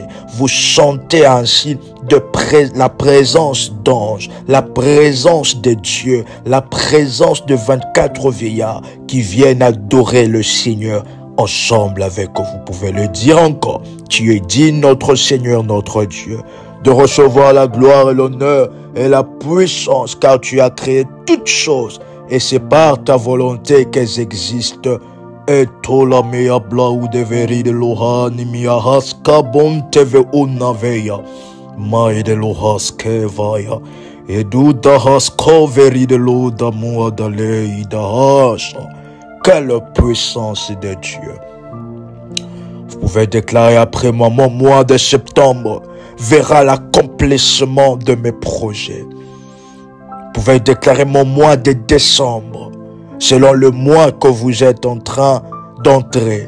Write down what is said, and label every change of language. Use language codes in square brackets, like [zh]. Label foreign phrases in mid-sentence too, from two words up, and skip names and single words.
[fr] Vous sentez ainsi la présence d'anges, la présence de Dieu, la présence de 24 vieillards qui viennent adorer le Seigneur ensemble avec vous. Vous pouvez le dire encore. Tu es digne, notre Seigneur, notre Dieu, de recevoir la gloire et l'honneur et la puissance, car tu as créé toutes choses et c'est par ta volonté qu'elles existent. Et tola mea blau de veri de lohani mia haska bon teve unaveya mai de lohaske vaya et du da hasko veri de lo da mua da lei da hasha. Quelle puissance de Dieu! Vous pouvez déclarer après moi, mon mois de septembre verra l'accomplissement de mes projets. Vous pouvez déclarer mon mois de décembre, selon le mois que vous êtes en train d'entrer.